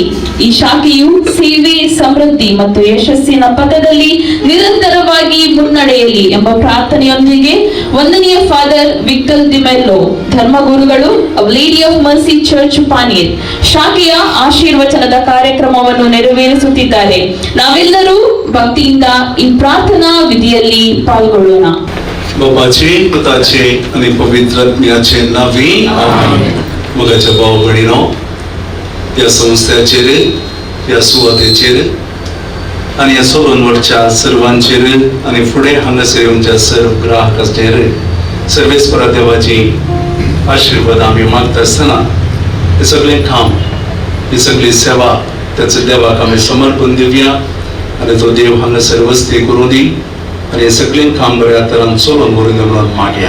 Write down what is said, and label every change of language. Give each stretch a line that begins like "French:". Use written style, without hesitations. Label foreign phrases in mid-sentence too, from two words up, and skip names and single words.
Kannada: ಈ ಶಾಖೆಯು ಸೇವೆ, ಸಮೃದ್ಧಿ ಮತ್ತು ಯಶಸ್ಸಿನ ಪಥದಲ್ಲಿ ನಿರಂತರವಾಗಿ ಮುನ್ನಡೆಯಲಿ ಎಂಬ ಪ್ರಾರ್ಥನೆಯೊಂದಿಗೆ ವಂದನೀಯ ಫಾದರ್ ವಿಕ್ಟರ್ ದಿಮೆಲ್ಲೋ, ಧರ್ಮಗುರುಗಳು ಲೇಡಿ ಆಫ್ ಮರ್ಸಿ ಚರ್ಚ್ ಪಾನೀರ್ ಶಾಖೆಯ ಆಶೀರ್ವಚನದ ಕಾರ್ಯಕ್ರಮವನ್ನು ನೆರವೇರಿಸುತ್ತಿದ್ದಾರೆ. ನಾವೆಲ್ಲರೂ ಭಕ್ತಿಯಿಂದ ಈ ಪ್ರಾರ್ಥನಾ ವಿಧಿಯಲ್ಲಿ ಪಾಲ್ಗೊಳ್ಳೋಣ.
Konkani: बापाचे, पुताचे आणि पवित्रात्म्याचे नावे मगाच्या भाव भयणीनो, या संस्थेचेर, या सुवातेचेर आणि या सोरोनवरच्या सर्वांचेर आणि फुडें हांगासर येवच्या सर्व ग्राहकांचेर सर्वेस्परा देवाची आशीर्वाद आमी मागता आसतना हे सगळें काम, ही सगळी सेवा त्याचं देवाक आमी समर्पण दिवया आणि तो देव हांगासर वस्ती करूं दी आणि हे सगळें काम बऱ्या तरान चलोवन व्हरून देवळान मागया.